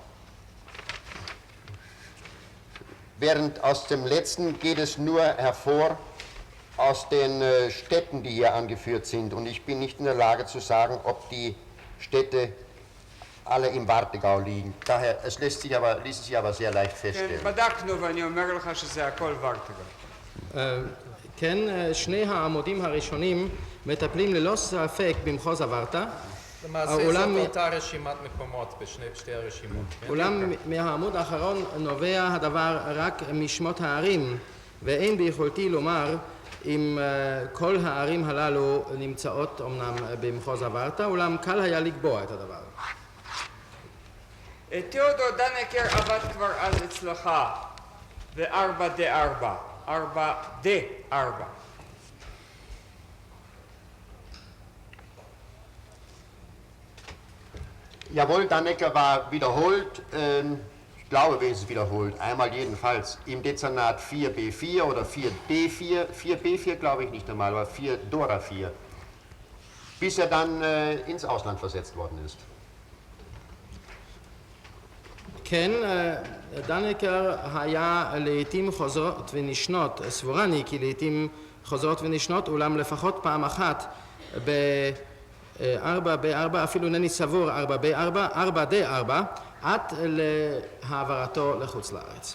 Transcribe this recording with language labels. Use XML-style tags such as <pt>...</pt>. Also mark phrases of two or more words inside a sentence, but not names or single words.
<de>während aus dem letzten geht es nur hervor aus den Städten, die hier angeführt sind. Und ich bin nicht in der Lage zu sagen, ob die Städte alle im Warthegau liegen. Daher, es ließ sich aber sehr leicht feststellen.</de> <he>בדקנו ואני אומר לך שזה הכל ורטגאו. כן, שני העמודים הראשונים מטפלים ללא ספק במחוז הוורטה. למעשה זאת אותה רשימת מקומות בשתי הרשימות. אולם מהעמוד האחרון נובע הדבר רק משמות הערים, ואין ביכולתי לומר אם כל הערים הללו נמצאות אמנם במחוז הוורטה, אולם קל היה לקבוע את הדבר. תיאודור דנקר עבד כבר אז אצלך ב4D4, 4D4.</he> <de>Jawohl, Dannecker war wiederholt glaube wenigstens wiederholt, einmal jedenfalls, im Dezernat 4b4 oder 4d4, 4b4 glaube ich nicht einmal, aber 4 Dora 4, bis er dann ins Ausland versetzt worden ist.</de> <he>כן, דנקר היה לעתים חוזרות ונשנות, סבורני כי לעתים חוזרות ונשנות, אולם לפחות פעם אחת ב-4 אפילו אינני סבור 4D4, עד להעברתו לחוץ לארץ.</he>